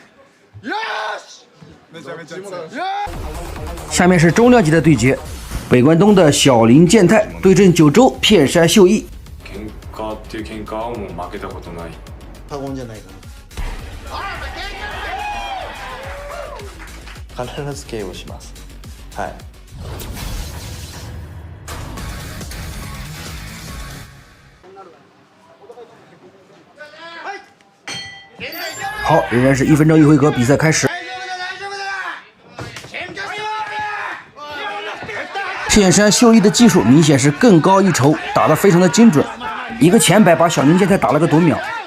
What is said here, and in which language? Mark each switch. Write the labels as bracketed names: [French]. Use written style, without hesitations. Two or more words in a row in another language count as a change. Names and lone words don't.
[Chinese] 下面是重量级的对决，北关东的小林健太对阵九州片山秀一。 [Japanese] 必ず KO します。はい。 [Chinese] 好，仍然是1分钟1回合，比赛开始。片山秀一的技术明显是更高一筹，打得非常的精准，一个前摆把小林健太打了个读秒。